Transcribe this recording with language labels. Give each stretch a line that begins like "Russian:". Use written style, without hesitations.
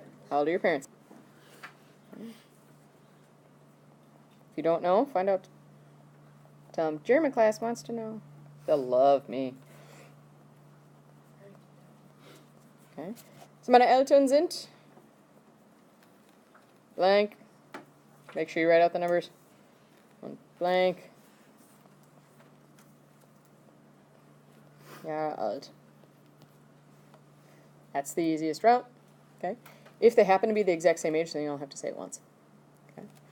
English: How old are your parents? If you don't know, find out. Tell them, German class wants to know. They'll love me. Okay.
German: So meine Eltern sind blank.
English: Make sure you write out the numbers. One blank.
German: Jahre alt.
English: That's the easiest route. Okay. If they happen to be the exact same age, then you don't have to say it once. Okay.